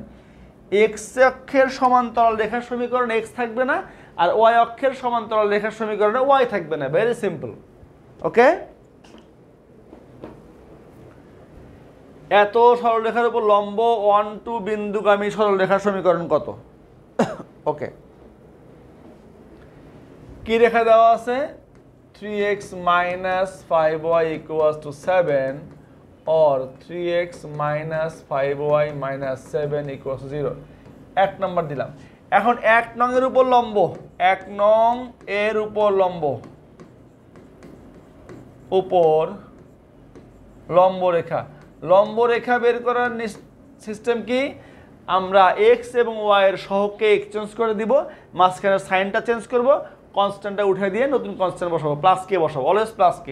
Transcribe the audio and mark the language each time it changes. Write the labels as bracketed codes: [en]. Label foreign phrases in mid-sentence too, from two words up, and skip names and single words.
[bn] এক্স অক্ষের সমান্তরাল রেখার সমীকরণ এক্স থাকবে না, আর ওয়াই অক্ষের সমান্তরাল রেখার সমীকরণে ওয়াই থাকবে না। [en] very simple. [bn] ওকে, এত সরলরেখার উপর লম্ব 1 2 বিন্দুগামী সরলরেখার সমীকরণ কত? ওকে, কি রেখা দেওয়া আছে? 3x - 5y = 7 or 3x - 5y - 7 = 0। 1 নম্বর দিলাম। এখন 1 নং এর উপর লম্ব, 1 নং এর উপর লম্ব রেখা। লম্ব রেখা বের করার সিস্টেম কি? আমরা এক্স এবং ওয়াই এর সহগকে এক্সচেঞ্জ করে দিব, মাঝখানের সাইনটা চেঞ্জ করব, কনস্ট্যান্টটা উঠে দিয়ে নতুন কনস্ট্যান্ট বসাবো, প্লাস কে বসাবো, [en] always plus k.